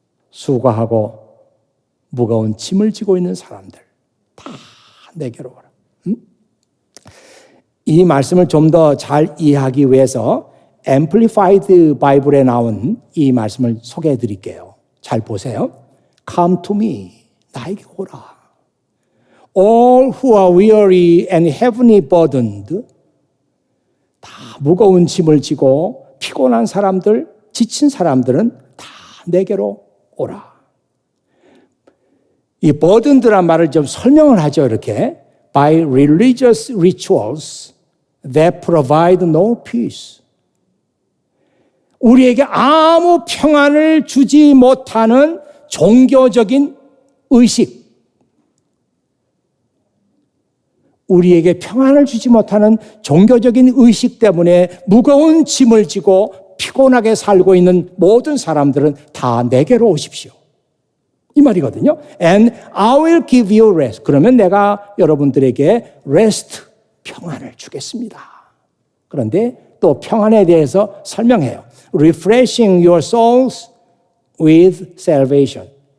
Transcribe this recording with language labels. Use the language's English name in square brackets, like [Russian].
[Korean] 수고하고 무거운 짐을 지고 있는 사람들 다 내게로 오라. 이 말씀을 좀 더 잘 이해하기 위해서 Amplified 바이블에 나온 이 말씀을 소개해 드릴게요. 잘 보세요. [English] Come to me. [Korean] 나에게 오라. [English] All who are weary and heavily burdened. [Korean] 다 무거운 짐을 지고 피곤한 사람들, 지친 사람들은 다 내게로 오라. 이 burdened란 말을 좀 설명을 하죠. [English] 이렇게 by religious rituals that provide no peace. [Korean] 우리에게 아무 평안을 주지 못하는 종교적인 의식, 우리에게 평안을 주지 못하는 종교적인 의식 때문에 무거운 짐을 지고 피곤하게 살고 있는 모든 사람들은 다 내게로 오십시오. 이 말이거든요. [English] And I will give you rest. [Korean] 그러면 내가 여러분들에게 rest, 평안을 주겠습니다. 그런데 또 평안에 대해서 설명해요. [English] Refreshing your souls with salvation.